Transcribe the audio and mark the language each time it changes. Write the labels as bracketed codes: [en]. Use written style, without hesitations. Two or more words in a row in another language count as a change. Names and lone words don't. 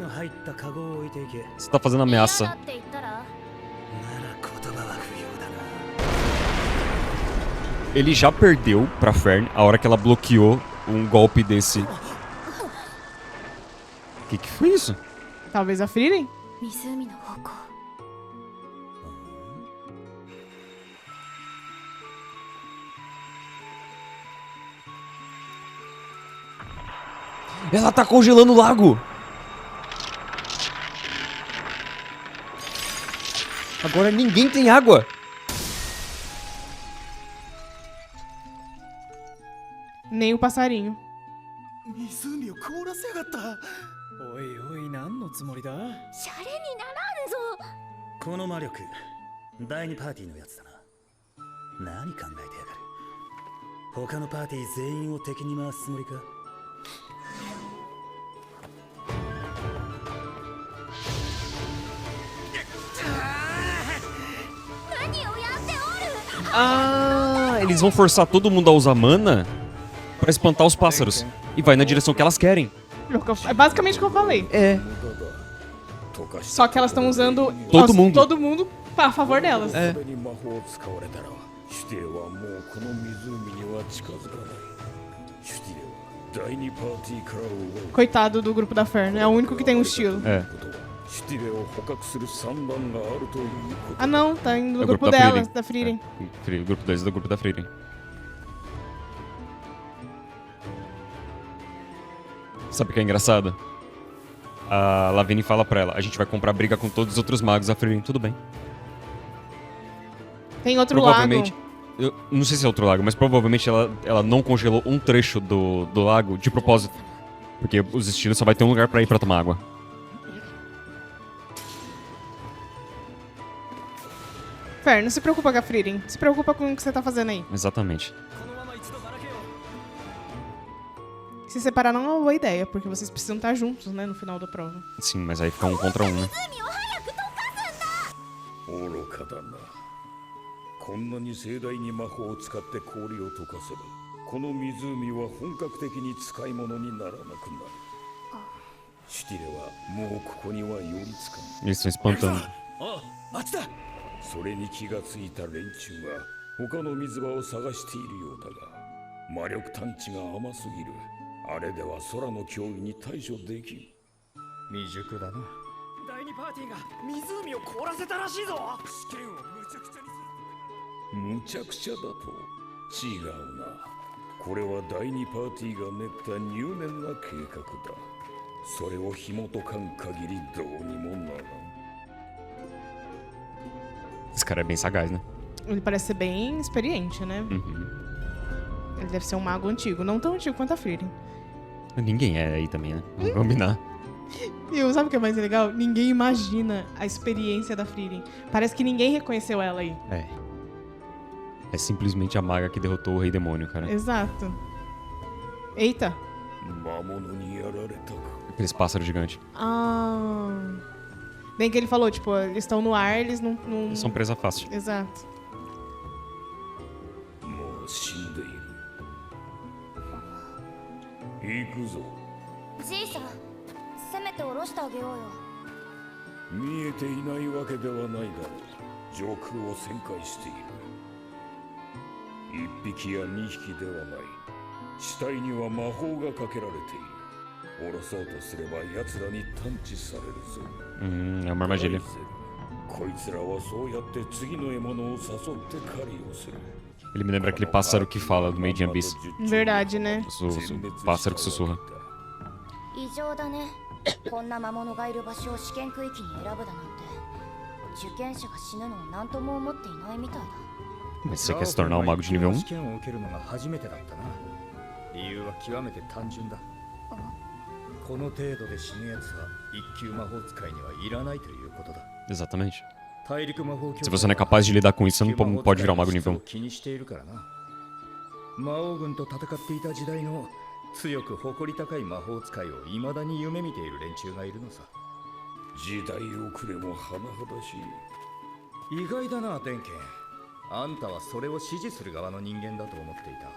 [pt] Você tá fazendo [ja] 嫌だ [pt] ameaça. [ja] って言ったら [pt] Ele já perdeu pra Fern a hora que ela bloqueou um golpe desse. Que foi isso? Talvez a Frieren? [ja] 湖の方向 [pt] Ela tá congelando o lago! Agora ninguém tem água! Nem o passarinho. [ja] 湖を凍らせやがったおいおい何のつもりだシャレにならんぞこの魔力第2パーティーのやつだな何考えてやがる他のパーティー全員を敵に回すつもりか何をやっておる [pt] Ah, eles vão forçar todo mundo a usar mana pra espantar os pássaros. E vai na direção que elas querem. É basicamente o que eu falei. É. Só que elas estão usando Todo mundo. todo mundo a favor delas. [ja] えそれに魔法を使われたらシュティレはもうこの湖には近づかないシュティレは第2パーティーから奪う [pt] Coitado do grupo da Fern. É o único que tem um estilo. É. [ja] シュティレを捕獲する算段があるということ [pt] Ah, não. Tá indo É no o grupo grupo da delas, Frieren. da Frieren. O grupo deles é do grupo da Frieren. Sabe o que é engraçado? A Lavigne fala pra ela, a gente vai comprar briga com todos os outros magos. A Frieren, tudo bem. Tem outro Provavelmente... lago. Eu não sei se é outro lago, mas provavelmente ela não congelou um trecho do lago de propósito. Porque os destinos só vai ter um lugar pra ir pra tomar água. Fern, não se preocupa com a Frieren. Se preocupa com o que você tá fazendo aí. Exatamente. [ja] このまま一度ばらけよう [pt] Se separar não é uma boa ideia, porque vocês precisam estar juntos, né, no final da prova. Sim, mas aí fica um contra um, né? [ja] 愚かだなこんなに盛大に魔法を使って氷を溶かせばこの湖は本格的に使い物にならなくなるシュティレはもうここには寄りつかん [pt] Eles estão espantando. [ja] あっちだそれに気がついた連中が他の水場を探しているようだが魔力探知が甘すぎるあれでは空の脅威に対処できん未熟だな第2パーティーが湖を凍らせたらしいぞ試験をむちゃくちゃにするむちゃくちゃだと違うなこれは第2パーティーが練った入念な計画だそれを紐解かん限りどうにもならん [pt] Esse cara é bem sagaz, né? Ele parece ser bem experiente, né? Uhum. Ele deve ser um mago antigo. Não tão antigo quanto a Frieren. Ninguém é aí também, né? Vamos combinar. E sabe o que é mais legal? Ninguém imagina a experiência da Frieren. Parece que ninguém reconheceu ela aí. É. É simplesmente a maga que derrotou o rei demônio, cara. Exato. Eita. [ja] 魔物にやられたか [pt] Aqueles pássaros gigantes. Ah. Bem que ele falou, tipo, eles estão no ar, eles não... Eles são presa fácil. Exato. [ja] もう死んでいる行くぞじいさんせめて下ろしてあげようよ見えていないわけではないだろう上空を旋回している一匹や二匹ではない死体には魔法がかけられている下ろそうとすれば奴らに探知されるぞ [pt] É uma armadilha. [ja] こいつらはそうやって次の獲物を誘って狩りをする [pt] Ele me lembra aquele pássaro que fala do Made in Abyss. Verdade, né? O pássaro que sussurra. [ja] 異常だねこんな魔物がいる場所を試験区域に選ぶだなんて受験者が死ぬのを何とも思っていないみたいだ [pt] Mas você quer se tornar um mago de nível 1? [ja] 試験を受けるのが初めてだったな理由は極めて単純だこの程度で死ぬ奴は一級魔法使いにはいらないということだ [pt] Exatamente. [ja] 大陸魔法協 [pt] Se [ja] 会 [pt] você não é capaz de lidar com isso, você não pode virar um mago nível 1. [ja] 気にしているからな。魔王軍と戦っていた時代の強く誇り高い魔法使いを未だに夢見ている連中がいるのさ。時代遅れも甚だしい。意外だな、天剣。あんたはそれを支持する側の人間だと思っていた。